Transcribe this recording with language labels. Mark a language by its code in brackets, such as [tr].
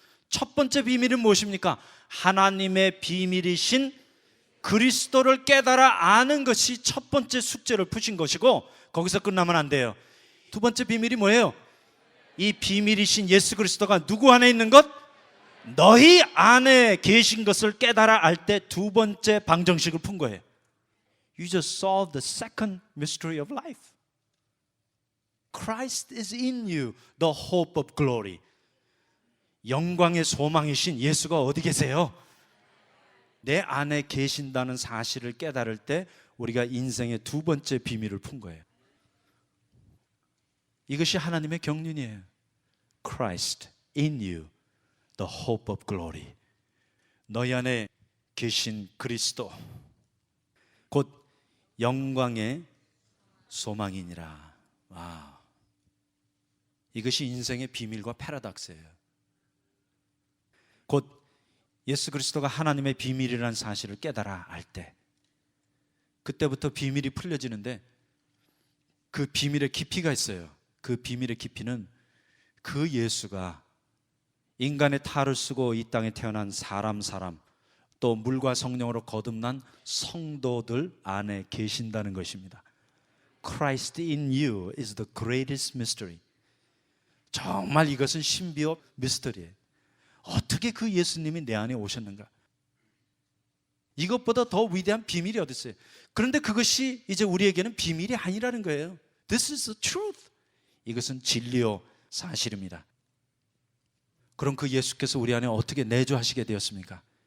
[ko] 첫 번째 비밀은 무엇입니까? 하나님의 비밀이신 그리스도를 깨달아 아는 것이 첫 번째 숙제를 푸신 것이고 거기서 끝나면 안 돼요. 두 번째 비밀이 뭐예요? 이 비밀이신 예수 그리스도가 누구 안에 있는 것? 너희 안에 계신 것을 깨달아 알 때 두 번째 방정식을 푼 거예요. [en] You just solved the second mystery of life. Christ is in you, the hope of glory. [ko] 영광의 소망이신 예수가 어디 계세요? 내 안에 계신다는 사실을 깨달을 때 우리가 인생의 두 번째 비밀을 푼 거예요. 이것이 하나님의 경륜이에요. [en] Christ in you, the hope of glory. [ko] 너희 안에 계신 그리스도 곧 영광의 소망이니라. 와, 이것이 인생의 비밀과 패러독스예요. 곧 예수 그리스도가 하나님의 비밀이라는 사실을 깨달아 알 때 그때부터 비밀이 풀려지는데 그 비밀의 깊이가 있어요. 그 비밀의 깊이는 그 예수가 인간의 탈을 쓰고 이 땅에 태어난 사람 또 물과 성령으로 거듭난 성도들 안에 계신다는 것입니다. [en] Christ in you is the greatest mystery. [ko] 정말 이것은 신비의 미스터리예요. 어떻게 그 예수님이 내 안에 오셨는가? 이것보다 더 위대한 비밀이 어디 있어요? 그런데 그것이 이제 우리에게는 비밀이 아니라는 거예요. [en] This is the truth. [ko] 이것은 진리요 사실입니다. 그럼 그 예수께서 우리 안에 어떻게 내주하시게 되었습니까?